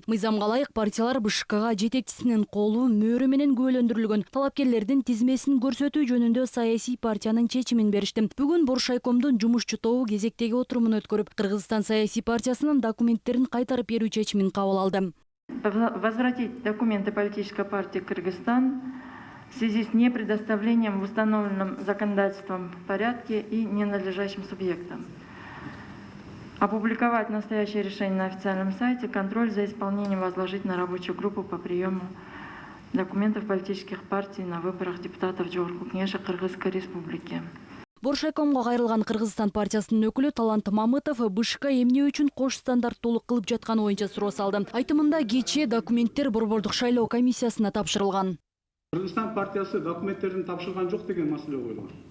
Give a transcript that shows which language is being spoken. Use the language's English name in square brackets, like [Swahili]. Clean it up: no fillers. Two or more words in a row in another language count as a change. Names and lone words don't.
[Kyrgyz] Мыйзамга ылайык партиялар БШКга жетекчисинин колу мөөрү менен күбөлөндүрүлгөн талапкерлердин тизмесин көрсөтүү жөнүндө саясий партиянын чечимин беришти. Бүгүн Боршайкомдун жумушчу тобу кезектеги отурумун өткөрүп, Кыргызстан саясий партиясынын документтерин кайтарып берүү чечимин кабыл алды. [Russian] Возвратить документы политической партии «Кыргызстан» в связи с непредоставлением в установленном законодательством порядке и ненадлежащим субъектам. Опубликовать настоящее решение на официальном сайте, контроль за исполнением возложить на рабочую группу по приему документов политических партий на выборах депутатов Жогорку Кеңеши Кыргызской Республики. [Kyrgyz] Боршайкомго кайрылган Кыргызстан партиясынын өкүлү Талант Мамытов БШК эмне үчүн кош стандарттуулук кылып жатканы боюнча суроо салды. Айтымында кечээ документтер Борбордук шайлоо комиссиясына тапшырылган. Кыргызстан партиясы документтерин тапшырган жок деген маселе коюлган.